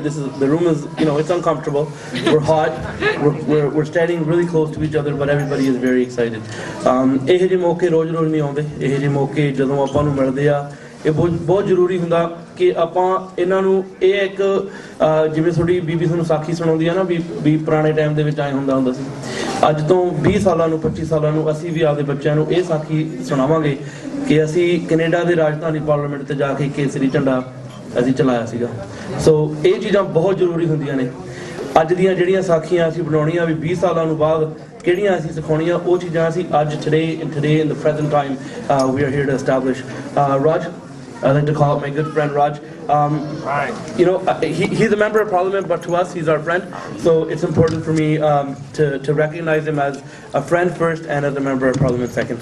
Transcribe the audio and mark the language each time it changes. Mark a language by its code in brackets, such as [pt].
[en] The room is, it's uncomfortable. We're hot. We're standing really close to each other, but everybody is very excited. [pa] ਇਹ ਜਿਹੇ ਮੌਕੇ ਰੋਜ਼-ਰੋਜ਼ ਨਹੀਂ ਆਉਂਦੇ. ਇਹ ਜਿਹੇ ਮੌਕੇ ਜਦੋਂ ਆਪਾਂ ਨੂੰ ਮਿਲਦੇ ਆ, ਇਹ ਬਹੁਤ ਜ਼ਰੂਰੀ ਹੁੰਦਾ ਕਿ ਆਪਾਂ ਇਹਨਾਂ ਨੂੰ ਇਹ ਇੱਕ ਜਿਵੇਂ ਤੁਹਾਡੀ ਬੀਬੀ ਤੁਹਾਨੂੰ ਸਾਖੀ ਸੁਣਾਉਂਦੀ ਆ ਨਾ ਵੀ ਪੁਰਾਣੇ ਟਾਈਮ ਦੇ ਵਿੱਚ ਆਏ ਹੁੰਦਾ ਸੀ। ਅੱਜ ਤੋਂ 20 ਸਾਲਾਂ ਨੂੰ 25 ਸਾਲਾਂ ਨੂੰ ਅਸੀਂ ਵੀ ਆਪਦੇ ਬੱਚਿਆਂ ਨੂੰ ਇਹ ਸਾਖੀ ਸੁਣਾਵਾਂਗੇ ਕਿ ਅਸੀਂ ਕੈਨੇਡਾ ਦੇ ਰਾਜਧਾਨੀ ਪਾਰਲੀਮੈਂਟ ਤੇ ਜਾ ਕੇ ਕੇਸਰੀ ਝੰਡਾ ਅਸੀਂ ਚਲਾਇਆ ਸੀਗਾ। ਸੋ ਇਹ ਚੀਜ਼ਾਂ ਬਹੁਤ ਜ਼ਰੂਰੀ ਹੁੰਦੀਆਂ ਨੇ। ਅੱਜ ਦੀਆਂ ਜਿਹੜੀਆਂ ਸਾਖੀਆਂ ਅਸੀਂ ਬਣਾਉਣੀਆਂ ਵੀ 20 ਸਾਲਾਂ ਨੂੰ ਬਾਅਦ ਕਿਹੜੀਆਂ ਅਸੀਂ ਸਿਖਾਉਣੀਆਂ ਉਹ ਚੀਜ਼ਾਂ ਅਸੀਂ ਅੱਜ [en] today in the present time we are here to establish. Raj, I'd like to call up my good friend Raj. You know, he's a member of parliament, but to us he's our friend, so it's important for me to recognize him as a friend first and as a member of parliament second.